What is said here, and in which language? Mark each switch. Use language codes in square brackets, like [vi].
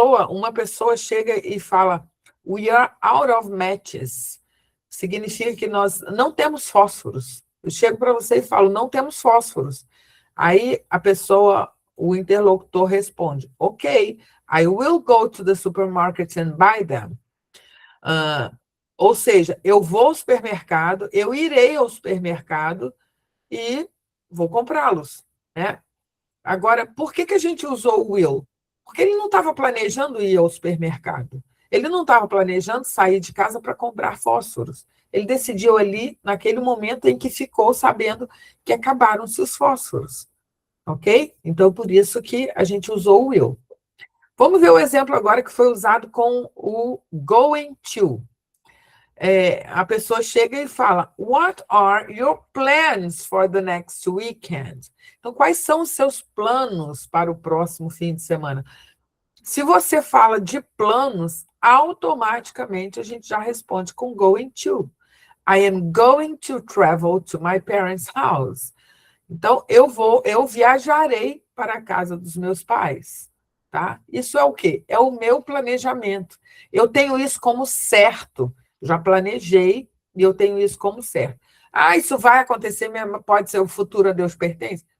[pt] Uma pessoa chega e fala, [en] we are out of matches. [pt] Significa que nós não temos fósforos. Eu chego para você e falo, não temos fósforos. Aí a pessoa, o interlocutor responde, ok, [en] I will go to the supermarket and buy them. [pt] Ou seja, eu vou ao supermercado, eu irei ao supermercado e vou comprá-los, né? Agora, por que a gente usou o will? Porque ele não estava planejando ir ao supermercado. Ele não estava planejando sair de casa para comprar fósforos. Ele decidiu ali, naquele momento em que ficou sabendo que acabaram-se os fósforos. Ok? Então, por isso que a gente usou o will. Vamos ver o exemplo agora que foi usado com o going to. A pessoa chega e fala, [en] what are your plans for the next weekend? [pt] Então, quais são os seus planos para o próximo fim de semana? Se você fala de planos, automaticamente a gente já responde com going to. [en] I am going to travel to my parents' house. [pt] Então, eu viajarei para a casa dos meus pais, tá? Isso é o quê? É o meu planejamento. Eu tenho isso como certo. Já planejei e eu tenho isso como certo. Isso vai acontecer mesmo, pode ser o futuro a Deus pertence?